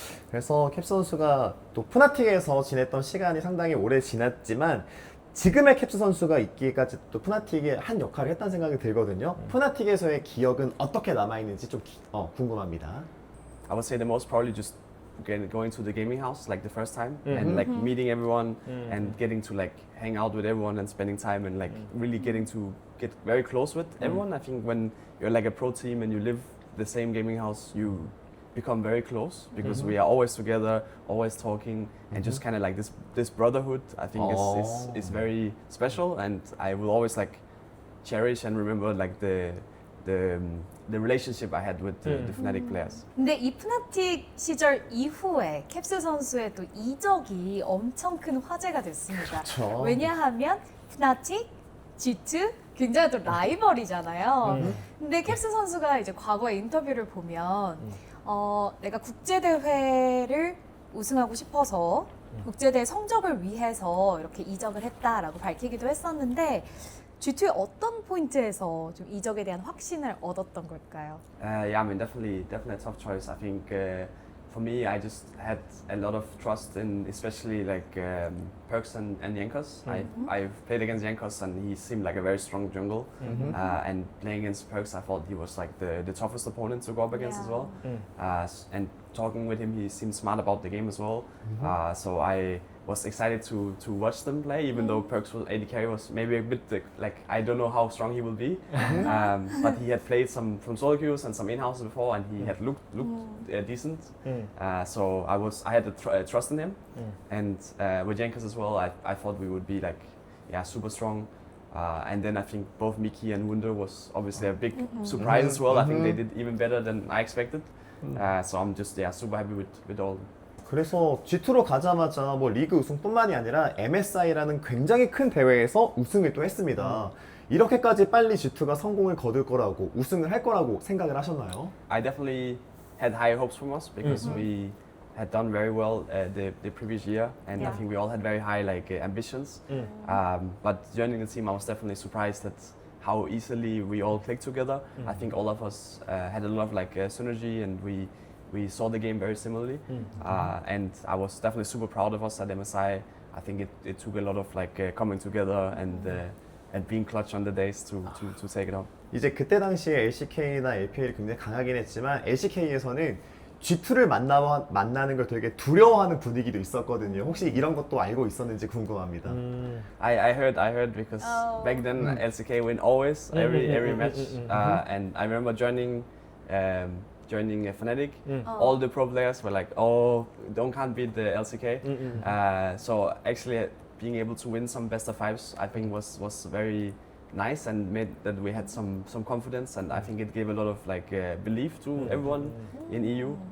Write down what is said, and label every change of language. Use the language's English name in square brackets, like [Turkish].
[Korean] 그래서 캡스 선수가 또 푸나틱에서 지냈던 시간이 상당히 오래 지났지만 지금의 캡스 선수가 있기까지 또 푸나틱에 한 역할을 했다는 생각이 들거든요. 푸나틱에서의 기억은 어떻게 남아있는지 좀 궁금합니다. [English] I would say the most probably just going to the gaming house like the first time and like meeting everyone and getting to like hang out with everyone and spending time and like really getting to get very close with everyone. I think when you're like a pro team and you live the same gaming house, you become very close because we are always together, always talking, and just kind of like this brotherhood. I think is very special, and I will always like cherish and remember like the relationship I had with the Fnatic players. [Korean] 근데 이 푸나틱 시절 이후에 캡스 선수의 또 이적이 엄청 큰 화제가 됐습니다. 그렇죠. 왜냐하면 푸나틱, G2 굉장히 또 라이벌이잖아요. 근데 캡스 선수가 이제 과거의 인터뷰를 보면 내가 국제대회를 우승하고 싶어서 국제대회 성적을 위해서 이렇게 이적을 했다라고 밝히기도 했었는데 G2의 어떤 포인트에서 좀 이적에 대한 확신을 얻었던 걸까요? [English] Yeah, I mean definitely a tough choice. I think for me, I just had a lot of trust in especially like Perks and Jankos. I've played against Jankos and he seemed like a very strong jungle. And playing against Perks, I thought he was like the toughest opponent to go up against as well. And talking with him, he seemed smart about the game as well. So I was excited to watch them play, even though Perks was AD carry was maybe a bit like I don't know how strong he will be, but he had played some from solo queues and some in-house before, and he had looked decent. So I had the trust in him, and with Jankos as well, I thought we would be like super strong. And then I think both Miki and Wunder was obviously a big surprise as well. I think they did even better than I expected. So I'm just super happy with all. [Korean] 그래서 G2로 가자마자 뭐 리그 우승뿐만이 아니라 MSI라는 굉장히 큰 대회에서 우승을 또 했습니다. 이렇게까지 빨리 G2가 성공을 거둘 거라고 우승을 할 거라고 생각을 하셨나요? [English] I definitely had high hopes from us because we had done very well the previous year, and I Yeah. think we all had very high like ambitions. But joining the team, I was definitely surprised at how easily we all clicked together. I think all of us had a lot of like synergy, and we saw the game very similarly. And I was definitely super proud of us at MSI. I think it took a lot of like coming together and being clutch on the days to take it on. [Korean] 이제 그때 당시에 LCK나 LPL이 굉장히 강하긴 했지만 LCK에서는 G2를 만나는 걸 되게 두려워하는 분위기도 있었거든요. 혹시 이런 것도 알고 있었는지 궁금합니다. [English] I heard because back then LCK win always every match, and I remember joining Fnatic. All the pro players were like, "Oh, can't beat the LCK." So actually, being able to win some best of fives, I think was very nice and made that we had some confidence, and I think it gave a lot of like belief to everyone in EU.